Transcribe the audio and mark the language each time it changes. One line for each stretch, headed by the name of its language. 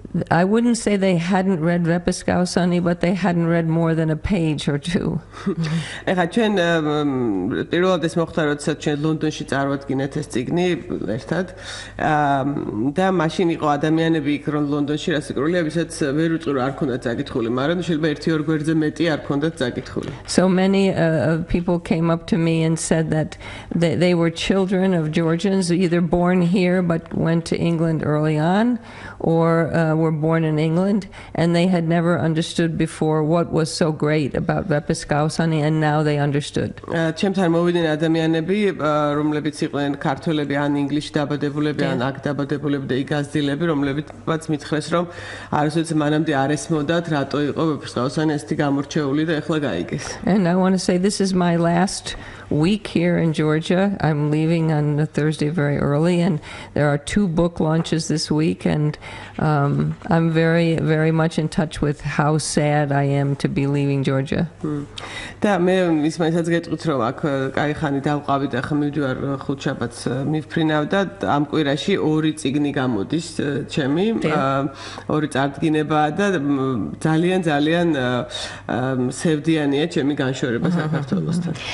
English: I wouldn't say they hadn't read Vepqistqaosni, but they hadn't read more than a page or 2.
Georgian: ეხლა ჩვენ პირველად ეს მოხდა, როდესაც ჩვენ ლონდონში წარვადგინეთ ეს წიგნი ერთად. და მაშინ იყო ადამიანები იქ რომ ლონდონში რასაკვირველია, ვისაც ვერ უწყი რომ არ ქონდათ წაკითხული, მაგრამ შეიძლება 1-2 გვერდზე მეტი არ ქონდათ წაკითხული.
English: So many people came up to me and said that they were children of Georgians, either born here but went to England early on, or were born in England, and they had never understood before what was so great about Vepqistqaosni, and now they understood.
Georgian: ჩემთან მოვიდნენ ადამიანები, რომლებიც იყვნენ ქართველები, ან ინგლისში დაბადებულები, ან აქ დაბადებულები და იგაზდილები, რომლებიც მითხრეს, რომ არასოდეს მანამდე არ ესმოდათ, რატო იყო ვეფხისტყაოსანი ესეთი გამორჩეული და ეხლა გაიგეს.
English: And I want to say this is my last week here in Georgia. I'm leaving on a Thursday very early, and there are 2 book launches this week, and I'm very, very much in touch with how sad I am to be leaving Georgia.
Georgian: და მე ისმაისაც გეტყვით რომ აქ კაი ხანი დავყავით და ხა მივდივარ ხუთშაბათს მივფრინავ და ამ კვირაში 2 წიგნი გამოდის ჩემი 2 წარდგინებაა და ძალიან სევდიანია ჩემი განშორება საქართველოსთან.